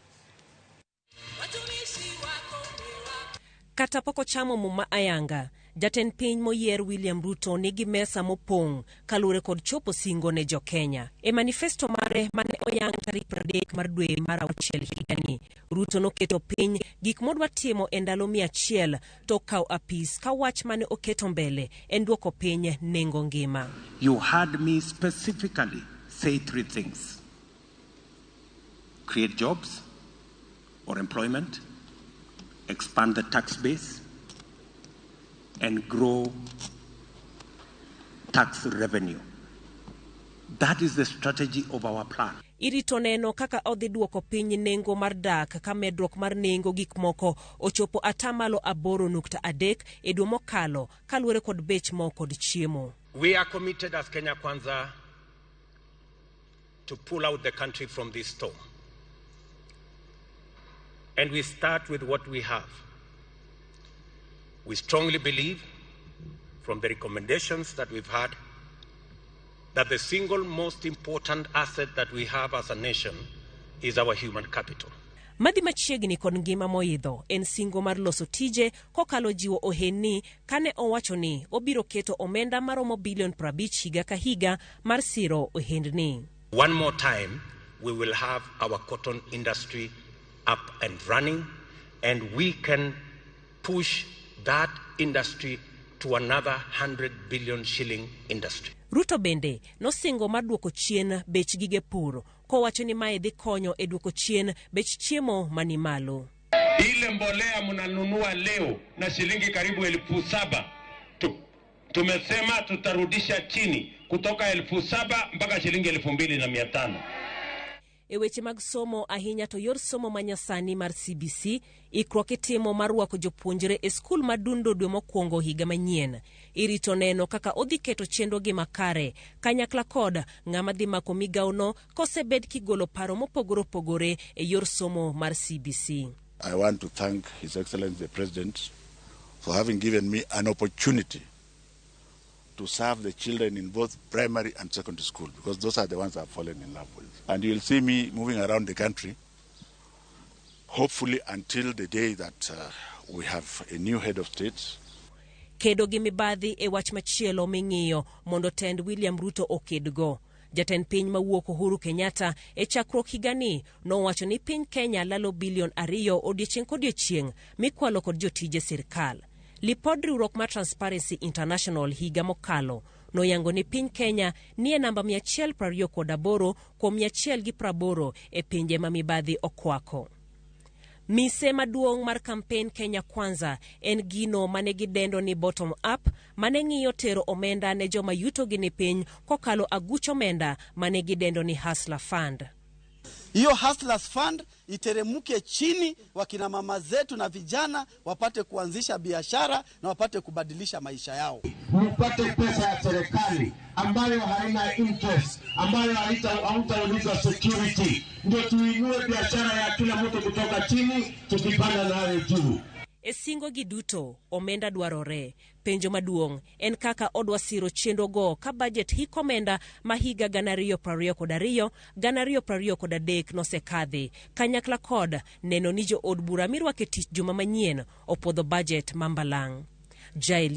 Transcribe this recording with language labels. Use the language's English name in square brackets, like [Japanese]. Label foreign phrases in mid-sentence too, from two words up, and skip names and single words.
[Luo (Kenya and Tanzania)] Kata poko chamo muma ayanga, jatend piny moyier William Ruto nigi mesa mopong' kalure kod chopo singo ne jo Kenya. E manifesto mare mane oyang tarik 30 mar dwe mar auchiel higani, Ruto noketo piny gik modwa timo e ndalo 100 tok kao apis ka wach mane oketo mbele en duoko piny nengo ngima. [English] You heard me specifically say 3 things: create jobs or employment, expand the tax base, and grow tax revenue. That is the strategy of our plan. [Luo (Kenya and Tanzania)] Irito neno kaka odhi duoko piny nengo mar dak ka medruok mar nengo gik moko ochopo atamalo 8.3 e dwe mokalo kaluwore kod bech mo kod chiemo. [English] We are committed as Kenya Kwanza to pull out the country from this storm. And we start with what we have. We strongly believe, from the recommendations that we've had, that the single most important asset that we have as a nation is our human capital. [Luo (Kenya and Tanzania)] Madhi machiegni kod ngima moidho en singo mar loso tije kokalo jiwo ohenni kane owacho ni obiro keto omenda maromo bilion 50 higa ka higa mar siro ohendni. [English] One more time, we will have our cotton industry up and running, and we can push that industry to another 100 billion shilling industry. [Luo (Kenya and Tanzania)] Ruto bende nosingo mar duoko chien bech gige pur, kowacho ni mae dhi konyo e duoko chien bech chiemo mani malo. [Swahili] Ile mbolea mnanunua leo na shilingi karibu 7,000, tumesema tutarudisha chini kutoka 7,000 mpaka shilingi 2,500. [Luo (Kenya and Tanzania)] E weche mag somo ahinya to yor somo manyasani mar CBC ikruok itimo mar rwako jopuonjre e skul madundo dwe mokwongo higa manyien. Irito neno kaka odhi keto chenro gi makare kanyakla kod ng'ama dhi mako migaono kosebed kigolo paro mopogore opogore e yor somo mar CBC. [English] I want to thank His Excellency the President for having given me an opportunity to serve the children in both primary and secondary school, because those are the ones I've fallen in love with. And you'll see me moving around the country, hopefully until the day that we have a new head of state. [Luo (Kenya and Tanzania)] Kedo gi mibadhi e wach machielo ming'iyo mondo tend William Ruto okedgo. Jatend piny mawuok Uhuru Kenyatta e chakruok higani nowacho ni piny Kenya lalo bilion 2 odiechieng' kodiechieng' mikwalo kod jotije sirkal. Lipod riwruok mar Transparency International higa mokalo noyango ni piny Kenya nie namba 128 kuom 180 e pinje ma mibadhi okwako. Mise maduong' mar kampen Kenya Kwanza en gino mane gidendo ni [English] bottom up, [Luo (Kenya and Tanzania)] mane ng'iyo tero omenda ne joma yuto gi ni piny kokalo aguch omenda mane gidendo ni Hustler Fund. [Swahili] Hiyo Hustlers Fund iteremuke chini, wakina mama zetu na vijana wapate kuanzisha biashara na wapate kubadilisha maisha yao. Mpate pesa ya serikali ambayo haina interest, ambayo hautaulizwa security, ndio tuinue biashara ya kila mtu kutoka chini tukipanda nayo juu. [Luo (Kenya and Tanzania)] E singo gi duto omenda dwarore. Penjo maduong' en kaka odwa siro chenro go ka budget hik omenda ma higa 2022 2023 nosekadhi kanyakla kod neno ni jo od bura mirwake tich juma manyien opodho budget mambalang'.